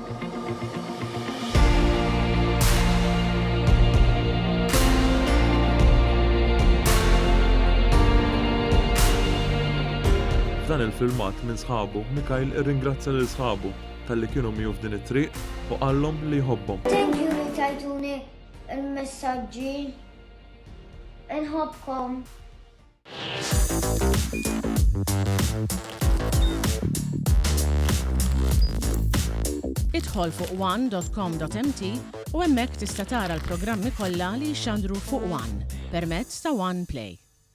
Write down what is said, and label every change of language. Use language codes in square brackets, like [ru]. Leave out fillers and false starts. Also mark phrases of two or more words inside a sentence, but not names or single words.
[mt] F'dan il-filmat minn sħabu, Mikael irringrazzja lil sħabu talli kienu miegħu f'din it-triq u qallhom li jħobbhom. [en] Thank you [mt] li tajtuni il-messaġġi. Inħobbkom. Idħol fuq one.com.mt u hemmhekk tista' tara l-programmi kollha li jxandru fuq One permezz ta' One Play.